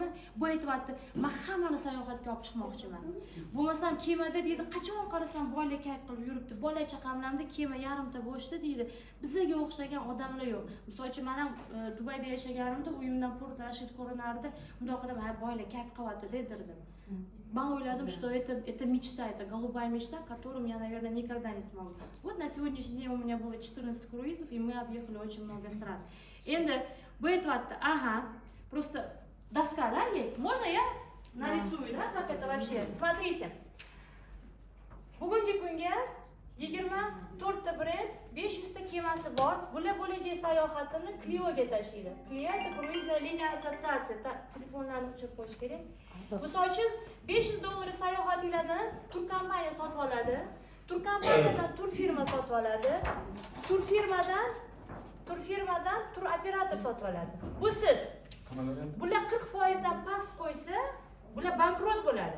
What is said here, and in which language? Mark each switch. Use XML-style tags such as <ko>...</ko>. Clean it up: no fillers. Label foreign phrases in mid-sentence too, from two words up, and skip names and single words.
<uz>Bu aytyapti, men hammani sayohatga olib chiqmoqchiman. Bo'lmasam kemada deydi, qachon qarasam bola kayf qilib yuribdi, bola chaqamlarda kema yarimta bo'shdi deydi. Bizga o'xshagan odamlar yo'q. Misol uchun men ham Dubayda yashaganimda uyimdan Port Rashid ko'rinardi. Bunday qilib, ha bola kayf qilyapti dedirdim.</uz> <ru>Я уверена, что это мечта, это голубая мечта, которую я, наверное, никогда не смогу. Вот на сегодняшний день у меня было 14 круизов, и мы объехали очень много стран. Энда, ага, просто доска, да, есть? Можно я нарисую, да, как это вообще? Смотрите.</ru> <uz>Bugungi kunga 24 ta brend, 500 ta kemasi bor. Bular bo'lajak sayohatini Clio'ga tashiydi.</uz> <ru>Clio это круизная линия ассоциации.</ru> <uz>Telefonlarni o'chirib qo'yish kerak. Misol uchun $500 sayohatinglarni turkompaniya sotib oladi. Turkompaniyadan turfirma sotib oladi. Turfirmadan tur operator sotib oladi. Bu siz. Bular 40% dan past qo'ysa, bular bankrot bo'ladi.</uz>